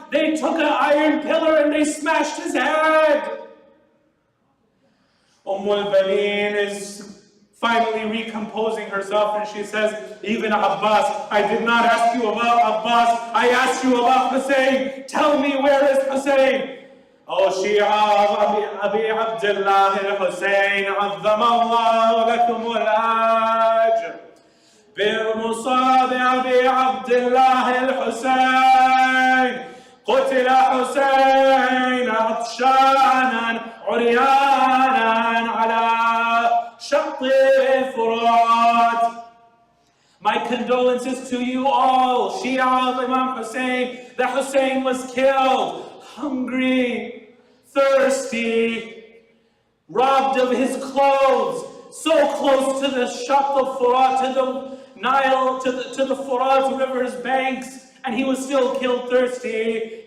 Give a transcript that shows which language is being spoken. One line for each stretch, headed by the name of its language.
English: They took an iron pillar and they smashed his head. Al-Baneen is finally recomposing herself and she says, even Abbas, I did not ask you about Abbas, I asked you about Hussein. Tell me, where is Hussein?
Arabic: Oh Shīʿā Abi Abdullah al-Hussein, عَظَّمَ اللَّهُ لَكُمُ الْأَجْرِ بِمُصَابِ أَبِي عَبْدِ اللَّهِ الْحُسَيْنِ قُتِلَ حُسَيْنَ عَطْشَانًا عُرْيَانًا عَلَى شَطِّ الْفُرَاتِ.
English: My condolences to you all, Shīʿā Imam Hussein. That Hussein was killed, hungry, thirsty, robbed of his clothes, so close to the Shatt al-Furat, to the Nile, to the Furat river's banks, and he was still killed thirsty.